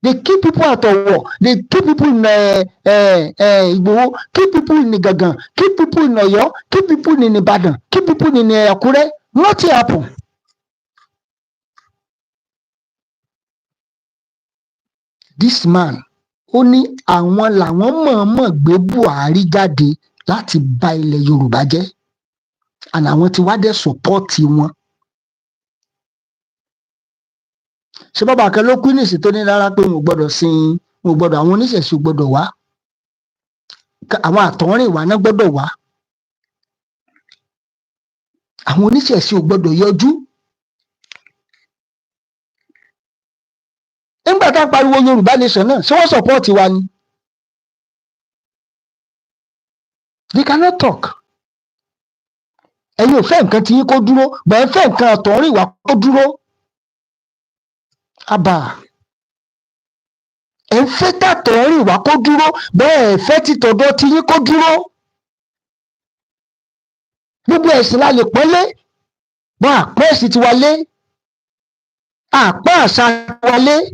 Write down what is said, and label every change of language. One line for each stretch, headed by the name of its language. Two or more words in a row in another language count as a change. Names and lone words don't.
English: They kill people at Owo. They kill people in Igboho, kill people in Igangan, kill people in Oyo, kill people in Ibadan, kill people in Akure. Nothing happen. This man,
Yoruba: ó ní àwọn làwọn mọ̀ọ́mọ̀ gbé Buhari jáde láti bà ilẹ̀ Yorùbá jẹ́, and àwọn tí wá dẹ̀ sọ́pọ́ọ̀tì wọn. Ṣé bàbá kan ló kú nísì tó ní rárá pé wọn ò gbọ́dọ̀ àwọn oníṣẹ̀ṣe ò gbọ́dọ̀ wá, àwọn àtọ̀húnrìnwá náà gbọ́dọ̀ wá, àwọn oníṣẹ̀ṣe ò gbọ́dọ̀ yọjú. Nígbà tá a pariwo Yorùbá nation náà, ṣé wọ́n sọ́pọ́ọ̀tì wa ni?
English: They cannot talk.
Yoruba: Ẹ̀yin ò fẹ́ nǹkan tí yín kó dúró, bẹ́ẹ̀ fẹ́ nǹkan àtọ̀húnrìnwá kó dúró. Àbà ẹ̀ ń fẹ́ tàtọ̀húnrìnwá kó dúró, bẹ́ẹ̀ fẹ́ títọ̀dọ̀ tí yín kó dúró. Gbogbo ẹ̀sìn la lè pọ́nlé, wọn àpọ́ ẹ̀sìn tiwa lé, àpọ́ àṣà tiwa lé.